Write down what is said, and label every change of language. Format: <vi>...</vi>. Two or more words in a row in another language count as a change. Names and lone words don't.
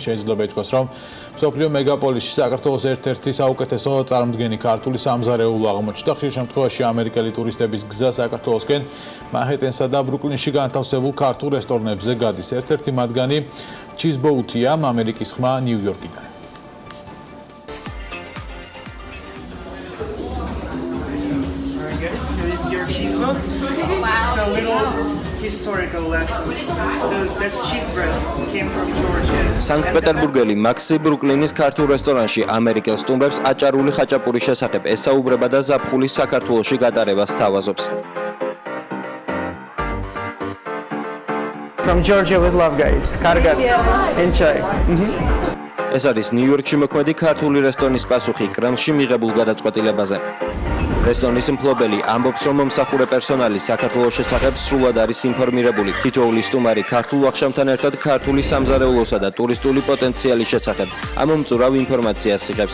<ka>შეიძლება ითქვას, რომ მსოფლიო მეგაპოლისში საქართველოს ერთ-ერთი საუკეთესო წარმოდგენი ქართული სამზარეულო აღმოჩნდა. ხშირ შემთხვევაში ამერიკელი ტურისტების გზა საქართველოსკენ მანჰეტენსა და ბრუკლინში განთავსებულ ქართულ რესტორნებზე გადის. ერთ-ერთი მათგანი ჩიზბოუთია, ამერიკის ხმა ნიუ-იორკიდან.</ka> <en>Your cheese boats? Wow. So little historical lesson. So that's cheese bread came from Georgia.</en> <ka>სანქტ-პეტერბურგელი მაქსი ბრუკლინის ქართულ რესტორანში ამერიკელ სტუმრებს აჭარული ხაჭაპურის შესახებ ესაუბრება და ზაფხულის საქართველოში გატარებას სთავაზობს.</ka> <en>From Georgia with love guys.</en> <ka>Კარგად. Enjoy. ეს არის ნიუ-იორკში მოქმედი ქართული რესტორნის პასუხი კრემლში მიღებულ გადაწყვეტილებაზე. რესტორნის მფლობელი ამბობს, რომ მომსახურე პერსონალი საქართველოს შესახებ სრულად არის ინფორმირებული. თითოეული სტუმარი ქართულ ვახშამთან ერთად ქართული სამზარეულოსა და ტურისტული პოტენციალის შესახებ ამომწურავ ინფორმაციას იღებს.</ka>